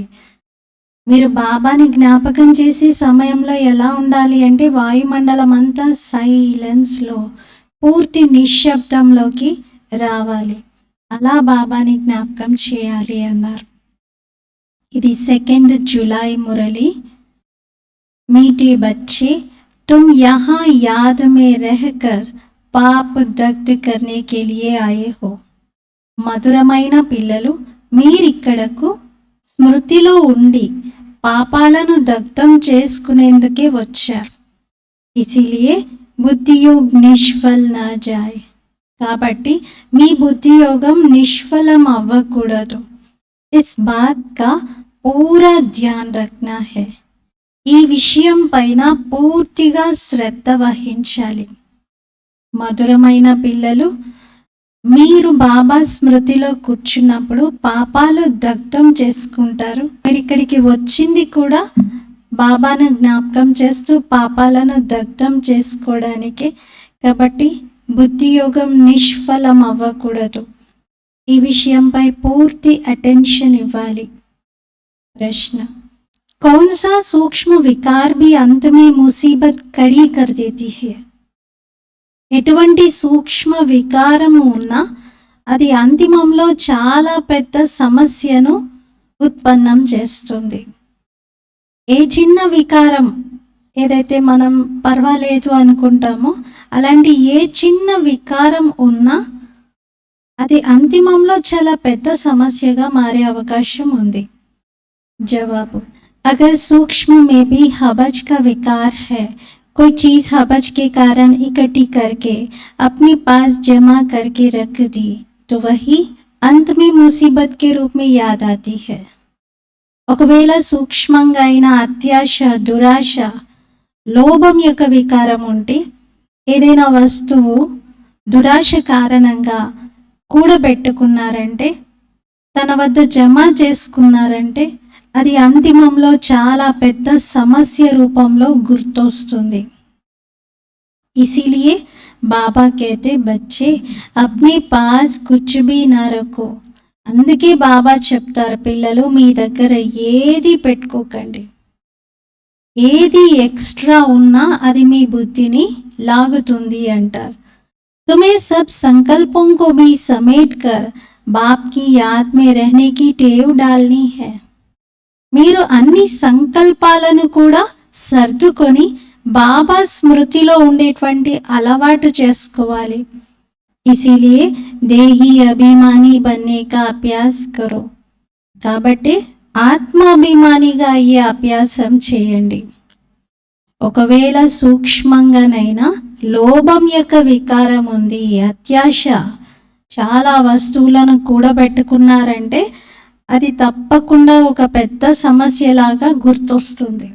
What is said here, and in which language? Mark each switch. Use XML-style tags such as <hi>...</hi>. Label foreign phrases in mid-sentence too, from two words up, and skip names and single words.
<te>మీరు బాబాని జ్ఞాపకం చేసే సమయంలో ఎలా ఉండాలి అంటే వాయుమండలం అంతా సైలెన్స్లో, పూర్తి నిశ్శబ్దంలోకి రావాలి. అలా బాబాని జ్ఞాపకం చేయాలి అన్నారు. ఇది 2 जुलाई మురళి.</te> <hi>मीठे बच्चे, तुम यहाँ याद में रहकर पाप दग्ध करने के लिए आए हो.</hi> <te>మధురమైన పిల్లలు, మీరిక్కడకు స్మృతిలో ఉండి పాపాలను దగ్ధం చేసుకునేందుకే వచ్చారు.</te> <hi>इसीलिए बुद्धियोग निष्फल ना जाए.</hi> <te>కాబట్టి మీ బుద్ధి యోగం నిష్ఫలం అవ్వకూడదు.</te> <hi>इस बात का पूरा ध्यान रखना है.</hi> <te>ఈ విషయం పైన పూర్తిగా శ్రద్ధ వహించాలి. మధురమైన పిల్లలు, మీరు బాబా స్మృతిలో కూర్చున్నప్పుడు పాపాలు దగ్ధం చేసుకుంటారు. మీరు ఇక్కడికి వచ్చింది కూడా బాబాను జ్ఞాపకం చేస్తూ పాపాలను దగ్ధం చేసుకోవడానికే. కాబట్టి బుద్ధి యోగం నిష్ఫలం అవ్వకూడదు. ఈ విషయంపై పూర్తి అటెన్షన్ ఇవ్వాలి.</te> <hi>ప్రశ్న, कौन सा सूक्ष्म विकार भी अंत में मुसीबत खड़ी कर देती है.</hi> <te>ఎటువంటి సూక్ష్మ వికారము ఉన్నా అది అంతిమంలో చాలా పెద్ద సమస్యను ఉత్పన్నం చేస్తుంది. ఏ చిన్న వికారం ఏదైతే మనం పర్వాలేదు అనుకుంటామో అలాంటి ఏ చిన్న వికారం ఉన్నా అది అంతిమంలో చాలా పెద్ద సమస్యగా మారే అవకాశం ఉంది. జవాబు,</te> <hi>अगर सूक्ष्म में भी हबज का विकार है, कोई चीज़ हबज के कारण इकट्ठी करके अपने पास जमा करके रख दी, तो वही अंत में मुसीबत के रूप में याद आती है.</hi> <te>ఒకవేళ సూక్ష్మంగా అయిన అత్యాశ, దురాశ, లోభం యొక్క వికారం ఉంటే, ఏదైనా వస్తువు దురాశ కారణంగా కూడబెట్టుకున్నారంటే, తన వద్ద జమ చేసుకున్నారంటే అది అంతిమంలో చాలా పెద్ద సమస్య రూపంలో గుర్తొస్తుంది.</te> <hi>ఇసిలియే బాబా कहते बच्चे अपने पास कुछ भी ना रखो.</hi> <te>అందుకే బాబా చెప్తారు, పిల్లలు మీ దగ్గర ఏది పెట్టుకోకండి. ఏది ఎక్స్ట్రా ఉన్నా అది మీ బుద్ధిని లాగుతుంది అంటారు.</te> <hi>तुम्हें सब संकल्पों को भी समेट कर बाप की याद में रहने की टेव डालनी है.</hi> <te>మీరు అన్ని సంకల్పాలను కూడా సర్దుకొని బాబా స్మృతిలో ఉండేటువంటి అలవాటు చేసుకోవాలి.</te> <hi>इसीलिए देही अभिमानी बनने का अभ्यास करो.</hi> <te>కాబట్టి ఆత్మాభిమానిగా అయ్యే అభ్యాసం చేయండి. ఒకవేళ సూక్ష్మంగానైనా లోభం యొక్క వికారం ఉంది, అత్యాశ, చాలా వస్తువులను కూడబెట్టుకున్నారంటే అది తప్పకుండా ఒక పెద్ద సమస్యలాగా గుర్తొస్తుంది.</te>